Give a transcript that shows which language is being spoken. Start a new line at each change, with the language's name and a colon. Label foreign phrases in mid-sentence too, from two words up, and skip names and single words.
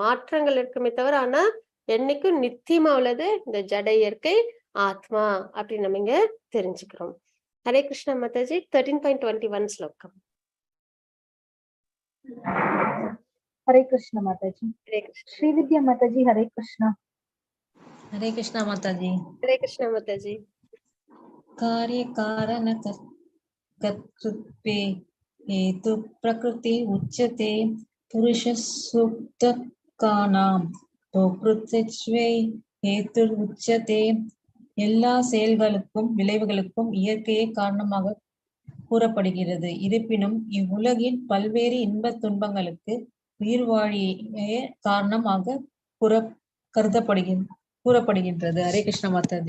Tamil: மாற்றங்கள் இருக்குமே தவிர ஆனா என்னைக்கும் நித்தியமா உள்ளது இந்த ஜட இயற்கை ஆத்மா அப்படின்னு நம்ம இங்க தெரிஞ்சுக்கிறோம். ஹரே கிருஷ்ண மாதாஜி. 13.21 ஸ்லோகம். ஹரே கிருஷ்ண மாதாஜி. ஹரே கிருஷ்ண. ஸ்ரீவித்யா மாதாஜி. ஹரே கிருஷ்ணா.
Hindi: हरे कृष्णा माता जी।
Tamil: ஹரே கிருஷ்ண மாதாஜி.
Sanskrit: कार्य कारण कर्तृत्वे हेतु प्रकृति उच्यते पुरुष सूक्त कानाम भोक्तृत्वे हेतु उच्यते
Tamil: எல்லா செயல்களுக்கும் விளைவுகளுக்கும் இயற்கையே காரணமாக கூறப்படுகிறது. இருப்பினும் இவ்வுலகின் பல்வேறு இன்பத் துன்பங்களுக்கு உயிர் வாழியே காரணமாக கூறப்படுகின்றது. ஹரே கிருஷ்ண மாதாஜி.